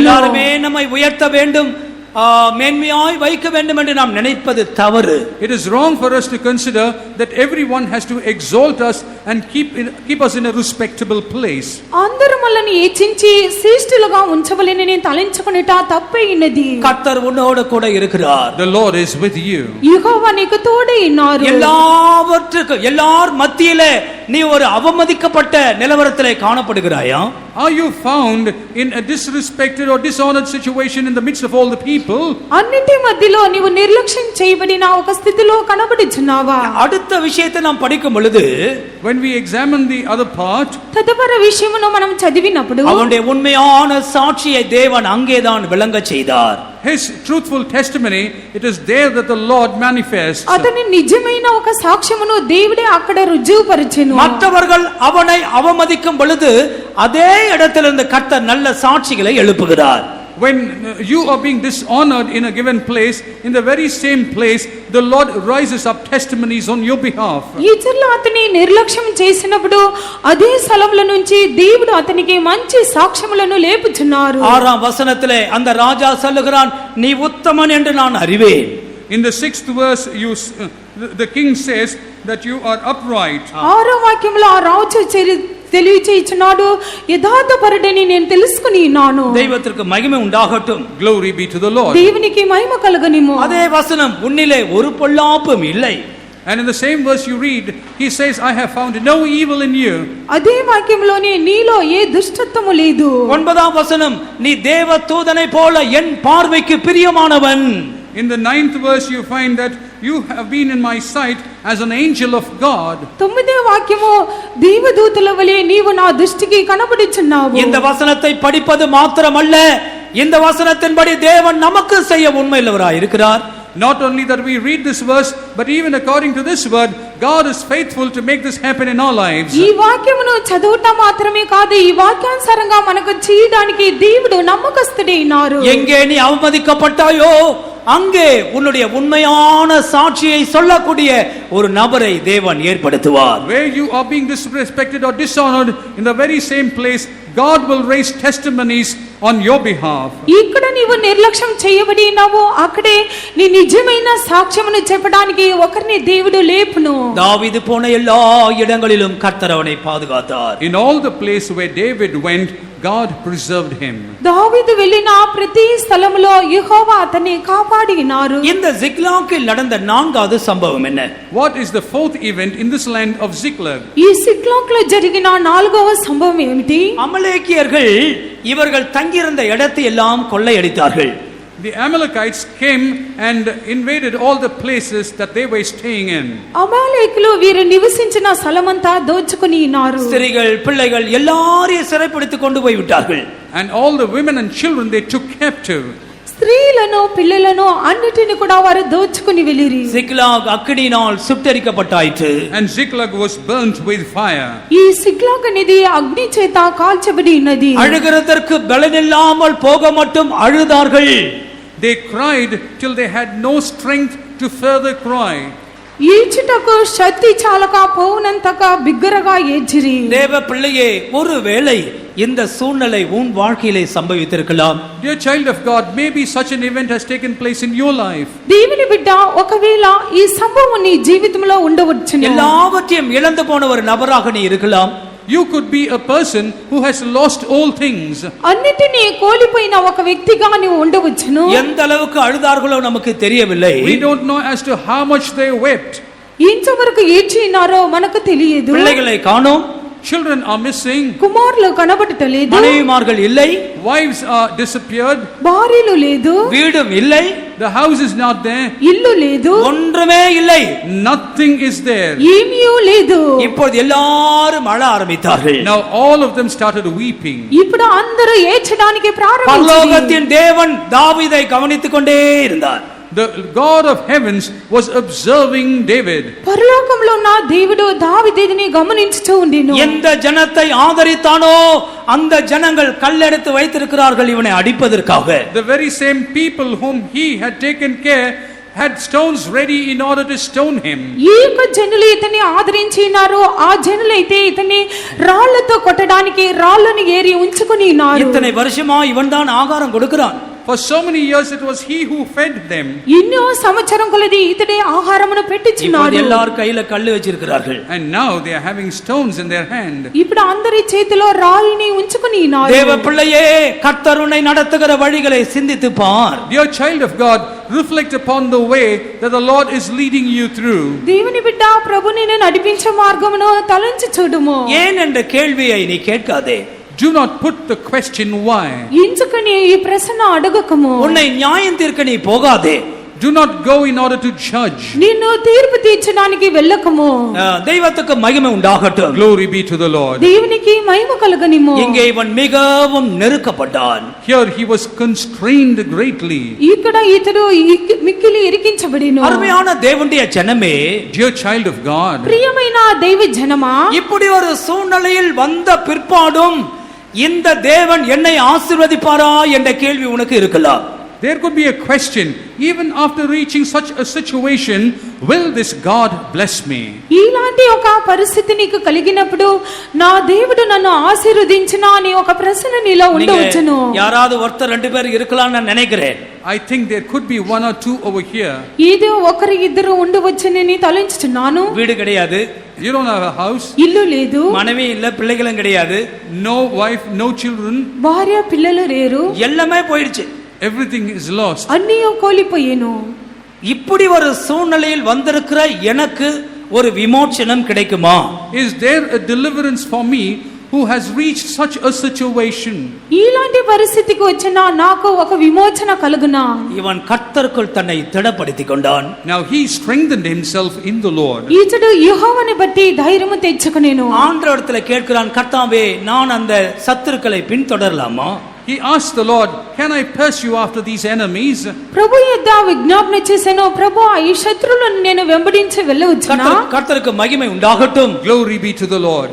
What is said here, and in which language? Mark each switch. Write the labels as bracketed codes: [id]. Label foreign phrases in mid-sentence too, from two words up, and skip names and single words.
[ta] எல்லாருமே நம்மை உயர்த்த வேண்டும், மேன்மையாய் வைக்க வேண்டும் என்று நாம் நினைப்பது தவறு. [en] It is wrong for us to consider that everyone has to exalt us and keep us in a respectable place. [te] అందరూ మనల్ని హెచ్చించి శ్రేష్ఠులుగా ఉంచవలెనని తలంచుకొనుట తప్పైనది. [ta] கர்த்தர் உன்னோடு கூட இருக்கிறார். [en] The Lord is with you. [te] యెహోవా నీకు తోడై ఉన్నారు. [ta] எல்லாவற்றுக்கும் எல்லார் மத்தியிலே நீ ஒரு அவமதிக்கப்பட்ட நிலவரத்திலே காணப்படுகிறாயா? [en] Are you found in a disrespected or dishonored situation in the midst of all the people? [te] అన్నిటి మధ్యలో నీవు నిర్లక్ష్యం చేయబడిన ఒక స్థితిలో కనబడుచున్నావా? [ta] அடுத்த விஷயத்தை நாம் படிக்கும் பொழுது, [en] When we examine the other part, [te] తదుపరి విషయమును మనం చదివినప్పుడు [ta] அவனுடைய உண்மையான சாட்சியை தேவன் அங்கேதான் விளங்க செய்தார். [en] his truthful testimony, it is there that the Lord manifests. [te] అతని నిజమైన ఒక సాక్ష్యమును దేవుడే అక్కడ రుజువుపరిచెను. [ta] மற்றவர்கள் அவனை அவமதிக்கும் பொழுது அதே இடத்திலிருந்து கர்த்தர் நல்ல சாட்சிகளை எழுப்புகிறார். [en] When you are being dishonored in a given place, in the very same place, the Lord rises up testimonies on your behalf. [te] ఇతరులు అతని నిర్లక్ష్యం చేసినప్పుడు అదే స్థలంలో నుంచి దేవుడు అతనికి మంచి సాక్ష్యములను లేపుచున్నారు. [ta] 6ஆம் వచనத்திலே அந்த ராஜா சொல்லுகிறான், நீ உத்தமன் என்று நான் அறிவேன். [en] In the 6th verse, the king says that you are upright. [te] 6వ వాక్యంలో ఆ రాజు తెలియచేయుచున్నాడు, యథార్థపరుడని నేను తెలుసుకుని ఉన్నాను. [ta] దైవத்திற்கு மகிமை உண்டாகட்டும். [en] Glory be to the Lord. [te] దేవునికి మహిమ కలుగనిము. [ta] அதே வசனம், உன்னிலே ஒரு பொல்லாப்பும் இல்லை. [en] And in the same verse you read, he says, I have found no evil in you. [te] అదే వాక్యంలోనే నీలో ఏ దుష్టత్వము లేదు. [ta] 9ஆம் వచనం, நீ தேவதூதனை போல என் பார்வைக்கு பிரியமானவன். [en] In the 9th verse you find that you have been in my sight as an angel of God. [te] 9వ వాక్యము, దేవదూతల వలె నీవు నా దృష్టికి కనబడుచున్నావు. [ta] இந்த வசனத்தை படிப்பது மாத்திரமல்ல, இந்த வசனத்தின்படி தேவன் நமக்கு செய்ய உண்மையுள்ளவராய் இருக்கிறார். [en] Not only that we read this verse, but even according to this word, God is faithful to make this happen in our lives. [te] ఈ వాక్యమును చదువుట మాత్రమే కాదు, ఈ వాక్యానుసారంగా మనకు చేయడానికి దేవుడు నమ్మకస్తుడైనారు. [ta] எங்கே நீ அவமதிக்கப்பட்டாயோ அங்கே உன்னுடைய உண்மையான சாட்சியை சொல்லக்கூடிய ஒரு நபரை தேவன் ஏற்படுத்துவார். [en] Where you are being disrespected or dishonored, in the very same place God will raise testimonies on your behalf. [te] ఇక్కడ నీవు నిర్లక్ష్యం చేయబడి ఉన్నావు, అక్కడే నీ నిజమైన సాక్ష్యమును చెప్పడానికి ఒకరిని దేవుడు లేపును. [ta] தாவீது போன எல்லா இடங்களிலும் கர்த்தர் அவனை பாதுகாத்தார். [en] In all the place where David went, God preserved him. [te] దావీదు వెళ్ళిన ప్రతి స్థలములో యెహోవా అతన్ని కాపాడినారు. [ta] இந்த சிக்லாகில் நடந்த 4வது சம்பவம் என்ன? [en] What is the 4th event in this land of Ziklag? [te] ఈ సిక్లాగ్ లో జరిగిన 4వ సంభవం ఏమిటి? [ta] அமலேக்கியர்கள் இவர்கள் தங்கியிருந்த இடத்தை எல்லாம் கொள்ளையடித்தார்கள். [en] The Amalekites came and invaded all the places that they were staying in. [te] అమాలేకులు వీరు నివసించిన స్థలమంతా దోచుకొని ఉన్నారు. [ta] ஸ்திரீகள் பிள்ளைகள் எல்லாரையும் சிறைப்பிடித்துக் கொண்டு போய் விட்டார்கள். [en] And all the women and children they took captive. [te] స్త్రీలను పిల్లలను అన్నిటిని కూడా వారు దోచుకొని వెళ్ళిరి. [ta] சிக்லாக் அக்கினியினால் சுட்டெரிக்கப்பட்டாயிற்று. [en] And Ziklag was burnt with fire. [te] ఈ సిక్లాగ్ అనేది అగ్ని చేత కాల్చబడి ఉన్నది. [ta] அழுகிறதற்கு பலனில்லாமல் போக மட்டும் அழுதார்கள். [en] They cried till they had no strength to further cry. [te] ఈచుటకు శక్తి చాలక పోవునంతగా బిగ్గరగా ఏడ్చిరి. [ta] தேவ பிள்ளையே, ஒருவேளை இந்த சூழ்நிலை உன் வாழ்க்கையிலே சம்பவித்திருக்கலாம். [en] Dear child of God, maybe such an event has taken place in your life. [te] దేవుని బిడ్డ, ఒకవేళ ఈ సంభవం నీ జీవితంలో ఉండవచ్చును. [ta] எல்லாவற்றையும் இழந்து போன ஒரு நபராக நீ இருக்கலாம். [en] You could be a person who has lost all things. [te] అన్నిటినీ కోల్పోయిన ఒక వ్యక్తిగా నీవు ఉండవచ్చును. [ta] எந்த அளவுக்கு அழுதார்களோ நமக்கு தெரியவில்லை. [en] We don't know as to how much they wept. [te] ఇంతవరకు ఏడ్చినారో మనకు తెలియదు. [ta] பிள்ளைகளை காணோம், [en] Children are missing. [te] కుమారులు కనబడటలేదు. [ta] மனைவிமார்கள் இல்லை, [en] Wives are disappeared. [te] భార్యలు లేదు. [ta] வீடும் இல்லை, [en] The house is not there. [te] ఇల్లు లేదు. [ta] ஒன்றுமே இல்லை. [en] Nothing is there. [te] ఏమీ లేదు. [ta] இப்போது எல்லாரும் அழ ஆரம்பித்தார்கள். [en] Now all of them started weeping. [te] ఇప్పుడు అందరూ ఏడ్చడానికి ప్రారంభించారు. [ta] பரலோகத்தின் தேவன் தாவீதை கவனித்துக் கொண்டே இருந்தார். [en] The God of heavens was observing David. [te] పరలోకంలో ఉన్న దేవుడు దావీదుని గమనించుచూ ఉండిను. [ta] எந்த ஜனத்தை ஆதரித்தானோ அந்த ஜனங்கள் கல்லெடுத்து வைத்திருக்கிறார்கள் இவனை அடிப்பதற்காக. [en] The very same people whom he had taken care had stones ready in order to stone him. [te] ఈ యొక్క జనులు ఇతన్ని ఆదరించినారు, ఆ జనులు అయితే ఇతన్ని రాళ్లతో కొట్టడానికి రాళ్లను ఏరి ఉంచుకొని ఉన్నారు. [ta] இத்தனை வருஷமா இவன் தான் ஆகாரம் கொடுக்கிறான். [en] For so many years it was he who fed them. [te] ఎన్నో సంవత్సరం కొలది ఇతడే ఆహారమును [ta] இப்போது [te] పెట్టించినాడు. [ta] எல்லார் கையில கல்லு வச்சிருக்கிறார்கள். [en] And now they are having stones in their hand. [te] ఇప్పుడు అందరి చేతిలో రాయిని ఉంచుకొని ఉన్నారు. [ta] தேவ பிள்ளையே, கர்த்தர் உன்னை நடத்துகிற வழிகளை சிந்தித்து பார். [en] Dear child of God, reflect upon the way that the Lord is leading you through. [te] దేవుని బిడ్డ, ప్రభు నిన్ను నడిపించే మార్గమును తలంచి చూడుము. [ta] ஏன் என்ற கேள்வியை நீ கேட்காதே. [en] Do not put the question why. [te] ఎందుకని ఈ ప్రశ్న అడగకము. [ta] உன்னை நியாயம் தீர்க்க நீ போகாதே. [en] Do not go in order to judge. [te] నిన్ను తీర్పు తీర్చడానికి వెళ్ళకము. [ta] தெய்வத்துக்கு மகிமை உண்டாகட்டும். [en] Glory be to the Lord. [te] దేవునికి మహిమ కలుగనిము. [ta] இங்கே இவன் மிகவும் நெருக்கப்பட்டான். [en] Here he was constrained greatly. [te] ఇక్కడ ఇతడు మిక్కిలి ఇరికించబడిను. [ta] அருமையான தேவனுடைய ஜனமே, [en] Dear child of God, [te] ప్రియమైన దైవ జనమా, [ta] இப்படி ஒரு சூழ்நிலையில் வந்த பிற்பாடும் இந்த தேவன் என்னை ஆசீர்வதிப்பாரா என்ற கேள்வி உனக்கு இருக்கலாம். [en] there could be a question, even after reaching such a situation, will this God bless me? [te] ఇలాంటి ఒక పరిస్థితి నీకు కలిగినప్పుడు నా దేవుడు నన్ను ఆశీర్వదించినా అని ఒక ప్రశ్న నీలో ఉండవచ్చును. [ta] யாராவது ஒருத்தர் ரெண்டு பேர் இருக்கலாம் நான் நினைக்கிறேன். [en] I think there could be one or two over here. [te] ఏదో ఒకరు ఇద్దరు ఉండవచ్చునని తలంచుచున్నాను. [ta] வீடு கிடையாது, [en] You don't have a house, [te] ఇల్లు లేదు, [ta] மனைவி இல்ல, பிள்ளைகளும் கிடையாது, [en] no wife, no children, [te] భార్య పిల్లలు లేరు, [ta] எல்லாமே போயிடுச்சு. [en] Everything is lost. [te] అన్నీ కోల్పోయేను. [ta] இப்படி ஒரு சூழ்நிலையில் வந்திருக்கிற எனக்கு ஒரு விமோச்சனம் கிடைக்குமா? [en] Is there a deliverance for me who has reached such a situation? [te] ఇలాంటి పరిస్థితికి వచ్చిన నాకు ఒక విమోచన కలుగునా? [ta] இவன் கர்த்தருக்குள் தன்னை திடப்படுத்திக் கொண்டான். [en] Now he strengthened himself in the Lord. [te] ఇతడు యెహోవాని బట్టి ధైర్యము తెచ్చుకొనేను. [ta] ஆண்டவரிடத்துல கேட்கிறான், கர்த்தாவே நான் அந்த சத்துருக்களை பின்தொடரலாமா? [en] He asked the Lord, can I pursue after these enemies? [te] ప్రభు యొద్ద విజ్ఞాపన చేసెను, ప్రభు ఈ శత్రువులను నేను వెంబడించి వెళ్ళవచ్చునా? [ta] கர்த்தருக்கு மகிமை உண்டாகட்டும். [en] Glory be to the Lord.